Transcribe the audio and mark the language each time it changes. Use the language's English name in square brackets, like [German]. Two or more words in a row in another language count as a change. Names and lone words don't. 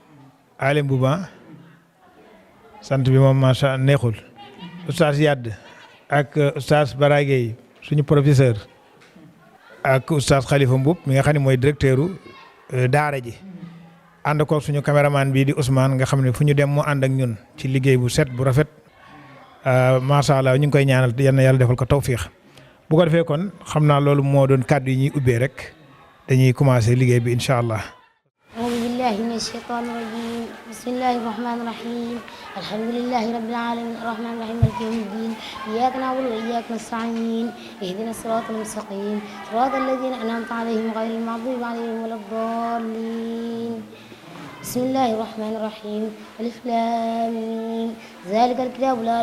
[Wolof] sant bi moom macha neexul oustaz Yadd ak oustaz Bara Gueye suñu professeur ak oustaz Khalifa Mbuub mi nga xam ne mooy directeuru daara ji ànd ko suñu caméraman bii di Ousmane nga xam ne fu ñu dem mu ànd ak ñun ci liggéey bu set bu rafet [Arabic] ما شاء الله [Wolof] ñu ngi koy ñaanal yal na yàlla defal ko tawfiix bu ko defee kon xam naa loolu moo doon kàddu yi ñuy ubbee rek dañuy commencer liggéey bi [Arabic] إن شاء الله. أعوذ بالله من الشيطان الرجيم بسم الله الرحمن الرحيم الحمد لله رب العالمين الرحمن الرحيم مالك يوم الدين إياك نعبد وإياك نستعين اهدنا الصراط المستقيم صراط الذين أنعمت عليهم غير المغضوب عليهم ولا الضالين بسم الله الرحمن الرحيم ألف لام ميم ذلك الكتاب لا